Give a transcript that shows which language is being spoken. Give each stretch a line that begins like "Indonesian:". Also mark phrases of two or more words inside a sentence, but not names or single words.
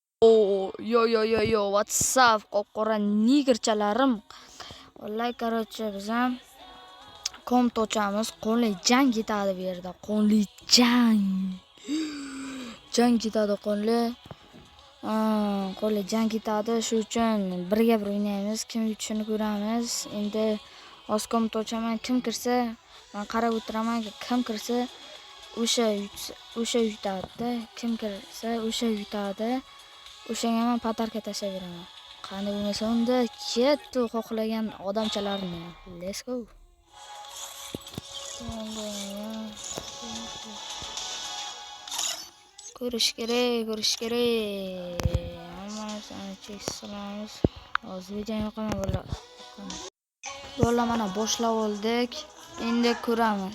English: Yo, what's up?
Uzbek: Qop-qora nigerchalarim. Vallahi, короче, biz ham komp ochamiz. Qonli jang ketadi bu yerda. Qonli jang. Jang ketadi qonli. Qonli jang ketadi. Shu uchun birga o'ynaymiz. Kim yutishini ko'ramiz. Endi hozir komp ochaman. Kim kirsa, men qarab o'tiraman. Kim kirsa, o'sha yutadi. Kim kirsa, o'sha yutadi. O'shanga men patarka tashlab beraman. Qanday bo'lmasa unda ketdi xohlagan odamchalarni.
English: Let's go.
Uzbek: Ko'rish kerak. Hammasini cheksamiz. Hozir video yoqaman bo'llar. Mana boshlab oldik. Endi ko'ramiz.